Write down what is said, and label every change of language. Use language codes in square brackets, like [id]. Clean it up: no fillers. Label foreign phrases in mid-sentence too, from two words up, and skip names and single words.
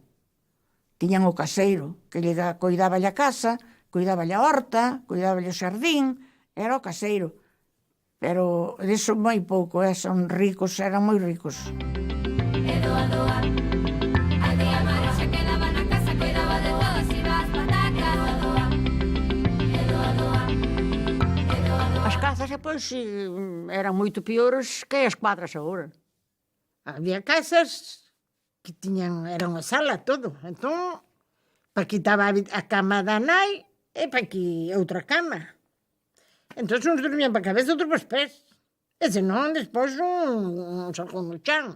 [gl] Tiñan o caseiro, que lle cuidáballe a casa, cuidáballe a horta, cuidáballe o xardín, era o caseiro. Pero diso moi pouco, son ricos, eran moi ricos. Edoa, doa, aldea mara xa quedaba na casa, cuidaba de todos, iba as patacas. Edoa, edoa, doa, edoa, doa. As casas, pois, eran moito piores que as cuadras agora. Había casas que era unha sala todo. Entón, para aquí estaba a cama da nai e para aquí outra cama. Entón, uns dormían para a cabeza, outros para os pés. E senón, despois, un salcón no chan.